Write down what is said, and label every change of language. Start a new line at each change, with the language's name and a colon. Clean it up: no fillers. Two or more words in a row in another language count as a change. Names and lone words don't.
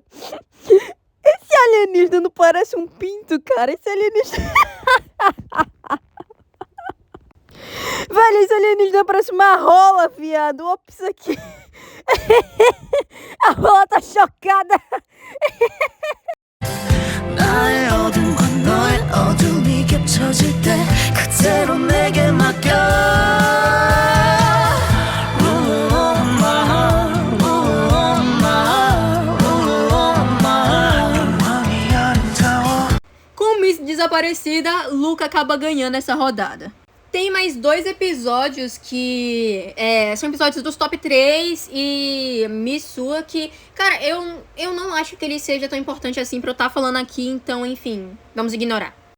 Portuguese: Esse alienígena não parece um pinto, cara. Esse alienígena... Velho, esse alienígena parece uma rola, viado. Ops, aqui. A rola tá chocada.
Korean: 나의 어둠과 너의 어둠이 겹쳐질 때 그대로 내게 맡겨.
Portuguese: Com Missy desaparecida, Luca acaba ganhando essa rodada. Tem mais 2 episódios que são episódios dos top 3 e Missua que, cara, eu não acho que ele seja tão importante assim pra eu estar falando aqui, então, enfim, vamos ignorar.